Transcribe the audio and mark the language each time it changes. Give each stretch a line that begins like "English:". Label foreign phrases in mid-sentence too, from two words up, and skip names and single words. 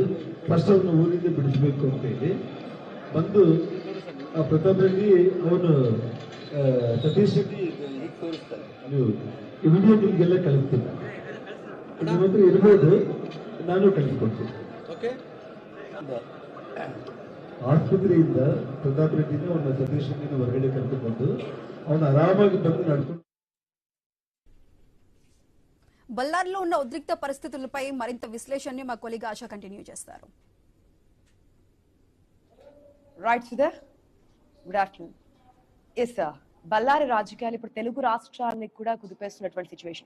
Kannada: ಫಸ್ಟ್ ಅವ್ರನ್ನ ಊರಿಂದ ಬಿಡಿಸ್ಬೇಕು ಅಂತ ಹೇಳಿ ಬಂದು ಪ್ರತಾಪ್ ರೆಡ್ಡಿ ಅವನು ಸತೀಶ್ ರೆಡ್ಡಿ ನೀವು ಈ ವಿಡಿಯೋ ನಿಮ್ಗೆಲ್ಲ ಕಳಿಸ್ತೀನಿ. ನಿಮ್ಮ ಹತ್ರ ಇರ್ಬೋದು, ನಾನು ಕಳಿಸ್ಕೊಡ್ತೀನಿ. ಆಸ್ಪತ್ರೆಯಿಂದ ಪ್ರತಾಪ್ ರೆಡ್ಡಿನ ಅವನ ಸತೀಶ್ ರೆಡ್ಡಿನ ಹೊರಗಡೆ ಕರ್ಕೊಂಡು ಬಂದು ಅವನ ಆರಾಮಾಗಿ ಬಂದು ನಡ್ಕೊಂಡು
Telugu: బళ్ళారిలో ఉన్న ఉద్రిక్త పరిస్థితులపై మరింత విశ్లేషణని మా కొలీగ్ ఆశ కంటిన్యూ చేస్తారు.
English: right Sudha, good afternoon. yes sir,
Telugu: బళ్ళారి రాజకీయాలు ఇప్పుడు తెలుగు రాష్ట్రాన్ని కూడా కుదిపేస్తున్నటువంటి సిచ్యువేషన్.